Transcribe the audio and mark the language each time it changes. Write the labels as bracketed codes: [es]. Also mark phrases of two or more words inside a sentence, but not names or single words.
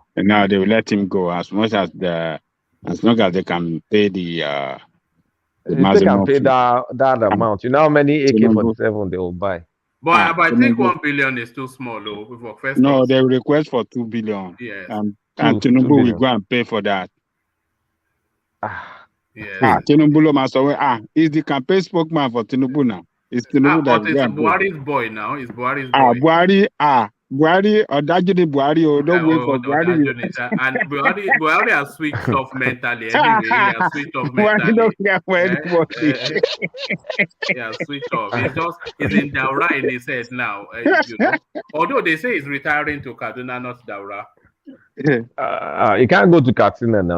[en] Now they will let him go as long as they can pay the. They can pay that amount. You know how many AK-47 they will buy. But I think 1 billion is too small, though. For first no, they request for 2 billion. Yes. And Tinubu will go and pay for that. Yes. Tinubu is the campaign spokesman for Tinubu now. It's Tinubu but it's Buhari's boy now. It's Buhari's boy. Buhari or Dajuni Buhari don't wait for Buhari. And Buhari has switched off mentally anyway. He has switched off mentally. He has switched off. He's in Daura in his head now. Although they say he's retiring to Kaduna, not Daura. He can't go to Katsina now.